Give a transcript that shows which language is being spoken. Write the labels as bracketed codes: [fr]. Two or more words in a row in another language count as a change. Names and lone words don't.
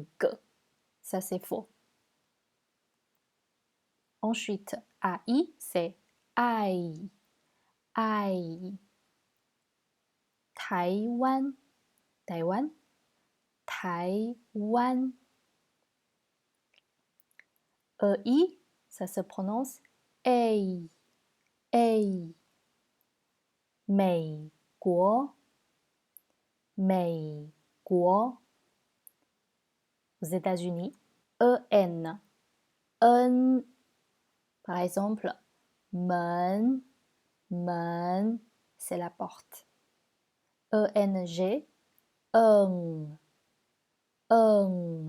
[fr] Ça, c'est faux. Ensuite, AI, c'est ai, ai. Taïwan, Taïwan, Taïwan. EI, ça se prononce ei, ei. [zh] 美国, 美国. [fr] Aux États-Unis, EN, en. Par exemple, [zh] 门, 门, [fr] c'est la porte. ENG, eng, eng.